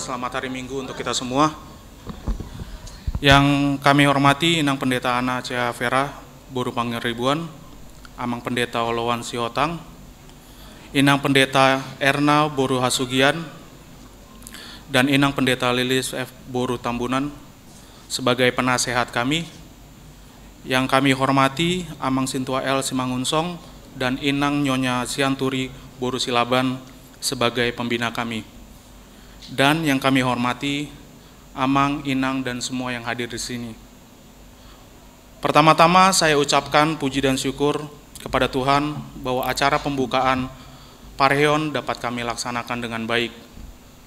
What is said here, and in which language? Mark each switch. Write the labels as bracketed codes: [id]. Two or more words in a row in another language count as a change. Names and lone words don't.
[id] selamat hari Minggu untuk kita semua. Yang kami hormati Inang Pendeta Ana Cea Vera, Boru Pangeribuan, Amang Pendeta Olowan Siotang, Inang Pendeta Erna Boru Hasugian, dan Inang Pendeta Lilis F. Boru Tambunan sebagai penasehat kami. Yang kami hormati Amang Sintua L. Simangunsong dan Inang Nyonya Sianturi Boru Silaban sebagai pembina kami. Dan yang kami hormati Amang, Inang, dan semua yang hadir di sini. Pertama-tama saya ucapkan puji dan syukur kepada Tuhan bahwa acara pembukaan Pareon dapat kami laksanakan dengan baik.